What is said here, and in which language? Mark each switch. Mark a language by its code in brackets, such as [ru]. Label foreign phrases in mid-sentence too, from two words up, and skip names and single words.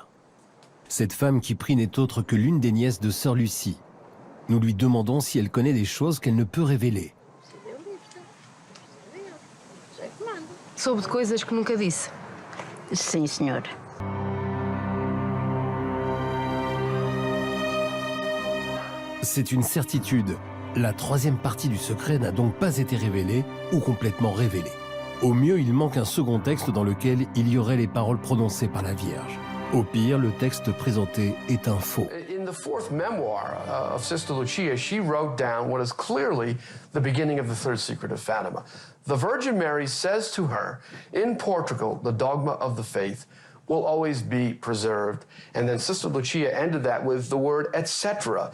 [fr] Cette femme qui prie n'est autre que l'une des nièces de Sœur Lucie. Nous lui demandons si elle connaît des choses qu'elle ne peut révéler. [pt] Soube de coisas que nunca disse? Sim, senhor. [fr] C'est une certitude. La troisième partie du secret n'a donc pas été révélée ou complètement révélée. Au mieux, il manque un second texte dans lequel il y aurait les paroles prononcées par la Vierge. Au pire, le texte présenté est un faux. [en] In the fourth memoir of Sister Lucia, she wrote down what is clearly the beginning of the third secret of Fatima. The Virgin Mary says to her, in Portugal, the dogma of the faith will always be preserved. And then Sister Lucia ended that with the word etc.